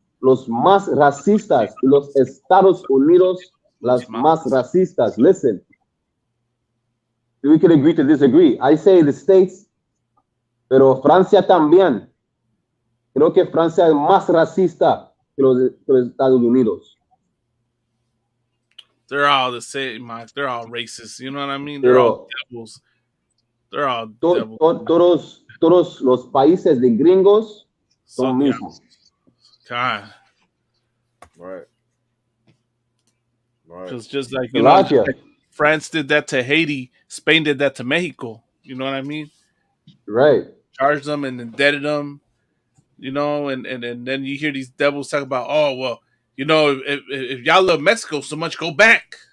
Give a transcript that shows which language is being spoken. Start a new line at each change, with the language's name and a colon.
Spanish: los más racistas, los Estados Unidos, las más racistas.
English: Listen, we can agree to disagree. I say the States,
Spanish: pero Francia también. Creo que Francia es más racista que los Estados Unidos.
English: They're all the same, Mike. They're all racist. You know what I mean? They're all devils. They're all devils.
Spanish: Todos los países de gringos son mismos.
English: God. Right. Just like, you know, like France did that to Haiti, Spain did that to Mexico. You know what I mean? Right. Charged them and indebted them. You know, and then you hear these devils talk about, oh, well, you know, if y'all love Mexico so much, go back.